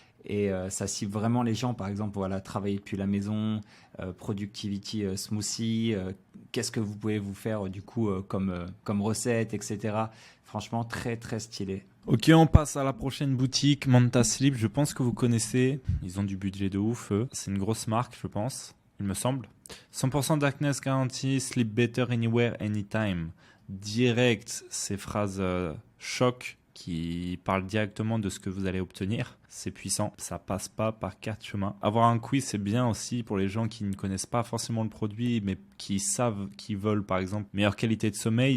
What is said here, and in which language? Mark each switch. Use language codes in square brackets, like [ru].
[fr] Et ça cible vraiment les gens, par exemple, travailler depuis la maison, productivity smoothie, qu'est-ce que vous pouvez vous faire du coup comme recette, etc. Franchement, très très stylé. Ok, on passe à la prochaine boutique, Manta Sleep. Je pense que vous connaissez. Ils ont du budget de ouf, eux. C'est une grosse marque, je pense, il me semble. [en] 100% darkness guarantee, sleep better anywhere, anytime. [fr] Direct, ces phrases choc qui parlent directement de ce que vous allez obtenir. C'est puissant, ça passe pas par quatre chemins. Avoir un quiz, c'est bien aussi pour les gens qui ne connaissent pas forcément le produit, mais qui savent qu'ils veulent, par exemple, meilleure qualité de sommeil.